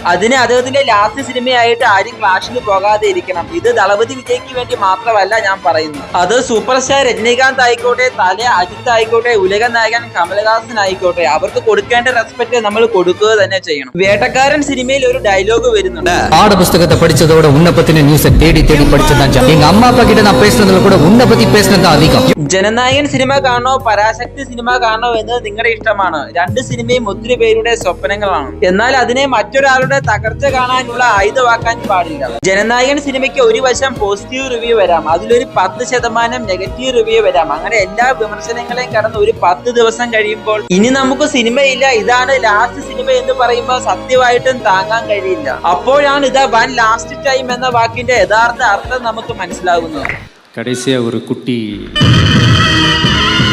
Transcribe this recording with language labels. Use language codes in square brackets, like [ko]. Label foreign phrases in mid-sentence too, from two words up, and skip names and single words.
[ml] അതിന് അദ്ദേഹത്തിന്റെ ലാസ്റ്റ് സിനിമയായിട്ട് ആരും ക്ലാഷിന് പോകാതെ ഇരിക്കണം. ഇത് ദളപതി വിജയ്ക്ക് വേണ്ടി മാത്രമല്ല ഞാൻ പറയുന്നു. അത് സൂപ്പർ സ്റ്റാർ രജനീകാന്ത് ആയിക്കോട്ടെ, തല അജിത്ത് ആയിക്കോട്ടെ, ഉലക നായകൻ കമലഹാസൻ ആയിക്കോട്ടെ, അവർക്ക് കൊടുക്കേണ്ട റെസ്പെക്ട് നമ്മൾ കൊടുക്കുക തന്നെ ചെയ്യണം. വേട്ടക്കാരൻ സിനിമയിൽ ഒരു ഡയലോഗ് വരുന്നുണ്ട്. [ta] பாடப்புஸ்தகத்தை படிச்சதோட உன்னை பத்தின நியூஸை தேடி தேடி படிச்சதான் எங்க அம்மா அப்பா கிட்ட நான் பேசுனதுல கூட உன்னை பத்தி பேசுனது அதிகம். [ml] ജനനായകൻ സിനിമ കാണണോ പരാശക്തി സിനിമ കാണണോ എന്നത് നിങ്ങളുടെ ഇഷ്ടമാണ്. രണ്ട് സിനിമയും ഒത്തിരി പേരുടെ സ്വപ്നങ്ങളാണ്. എന്നാൽ അതിനെ മറ്റൊരാളുടെ തകർച്ച കാണാനുള്ള ആയുധമാക്കാൻ പാടില്ല. ജനനായകൻ സിനിമയ്ക്ക് ഒരു വശം [en] positive review [ml] വരാം, അതിലൊരു 10% [en] negative review [ml] വരാം. അങ്ങനെ എല്ലാ വിമർശനങ്ങളെയും കടന്ന് ഒരു 10 ദിവസം കഴിയുമ്പോൾ ഇനി നമുക്ക് സിനിമയില്ല, ഇതാണ് ലാസ്റ്റ് സിനിമ എന്ന് പറയുമ്പോൾ സത്യമായിട്ടും താങ്ങാൻ കഴിയില്ല. അപ്പോഴാണ് ഇതാ [en] one last time [ml] എന്ന വാക്കിന്റെ യഥാർത്ഥ അർത്ഥം നമുക്ക് മനസ്സിലാകുന്നത്. [ta] கடைசியா ஒரு குட்டி